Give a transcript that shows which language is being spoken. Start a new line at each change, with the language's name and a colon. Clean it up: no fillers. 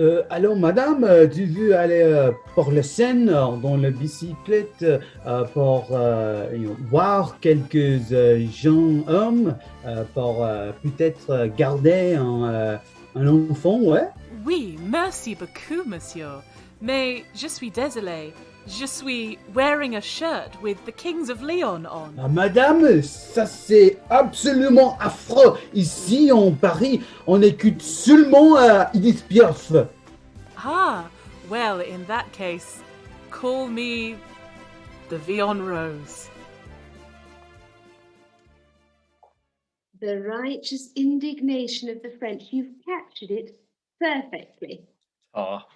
French: Alors, madame, tu veux aller pour la scène dans la bicyclette pour voir quelques jeunes hommes pour peut-être garder un enfant, ouais? Oui, merci beaucoup, monsieur. Mais je suis désolé. Je suis
English: wearing a shirt with the Kings of Leon on.
French: Ah, madame, ça c'est absolument affreux. Ici en Paris, on écoute seulement Edith Piaf.
English: Ah, well, in that case, call me the Vion Rose. The righteous indignation of the French. You've captured it perfectly. Ah.